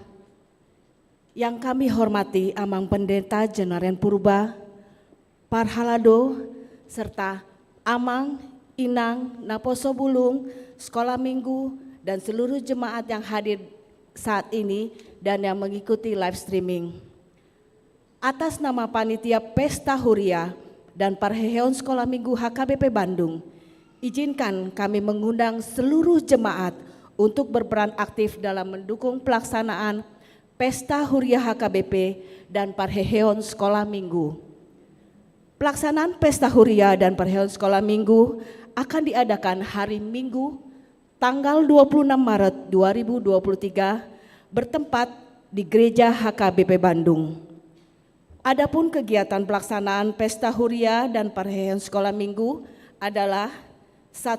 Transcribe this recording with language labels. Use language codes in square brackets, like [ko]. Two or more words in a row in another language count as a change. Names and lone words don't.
[id] Yang kami hormati Amang Pendeta Jenaren Purba, Parhalado, serta Amang, Inang, Naposo Bulung, Sekolah Minggu, dan seluruh jemaat yang hadir saat ini dan yang mengikuti [en] live streaming. [id] Atas nama Panitia Pesta Huria dan Parheheon Sekolah Minggu HKBP Bandung, izinkan kami mengundang seluruh jemaat untuk berperan aktif dalam mendukung pelaksanaan Pesta Huria HKBP dan Parheheon Sekolah Minggu. Pelaksanaan Pesta Huria dan Parheheon Sekolah Minggu akan diadakan hari Minggu tanggal 26 Maret 2023 bertempat di Gereja HKBP Bandung. Adapun kegiatan pelaksanaan Pesta Huria dan Parheheon Sekolah Minggu adalah: 1.